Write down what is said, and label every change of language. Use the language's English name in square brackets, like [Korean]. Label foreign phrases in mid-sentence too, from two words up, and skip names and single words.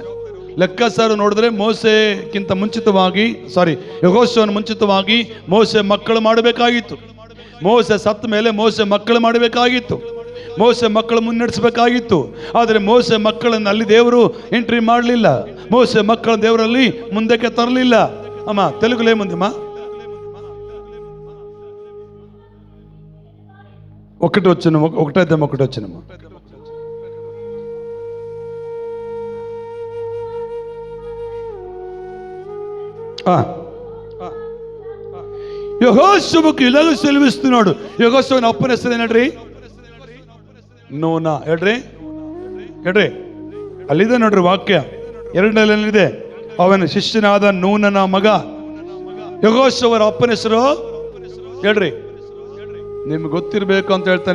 [Kannada] ಲೆಕ್ಕಾಚಾರ ನೋಡಿದ್ರೆ ಮೋಸೆಗಿಂತ ಮುಂಚಿತವಾಗಿ, ಯೆಹೋಶುವನ ಮುಂಚಿತವಾಗಿ ಮೋಸೆ ಮಕ್ಕಳು ಮಾಡಬೇಕಾಗಿತ್ತು. ಮೋಸೆ ಸತ್ತ ಮೇಲೆ ಮೋಸೆ ಮಕ್ಕಳು ಮಾಡಬೇಕಾಗಿತ್ತು, ಮೋಸೆ ಮಕ್ಕಳು ಮುನ್ನಡೆಸಬೇಕಾಗಿತ್ತು. ಆದರೆ ಮೋಸೆ ಮಕ್ಕಳನ್ನು ಅಲ್ಲಿ ದೇವರು ಎಂಟ್ರಿ ಮಾಡಲಿಲ್ಲ. ಮೋಸೆ ಮಕ್ಕಳ ದೇವರಲ್ಲಿ ಮುಂದಕ್ಕೆ ತರಲಿಲ್ಲ. [Telugu] అమ్మ తెలుగులే ముందెమ్మ ఒకటి వచ్చినమ్మ. యెహోషువకు ఇలాగ సెలవిస్తున్నాడు. [Kannada] యెహోషువನ ಅಪ್ಪನ ಹೆಸರು ಏನಡ್ರಿ? ನೂನ. ಹೇಳ್ರಿ ಅಲ್ಲಿದೆ ನೋಡ್ರಿ ವಾಕ್ಯ 2ನೇಲಿದೆ. ಅವನ ಶಿಷ್ಯನಾದ ನೂನನ ಮಗ. ಯೆಹೋಶುವರ ಅಪ್ಪನ ಹೆಸರು ಹೇಳ್ರಿ. ನಿಮ್ಗೆ ಗೊತ್ತಿರ್ಬೇಕು ಅಂತ ಹೇಳ್ತಾನೆ.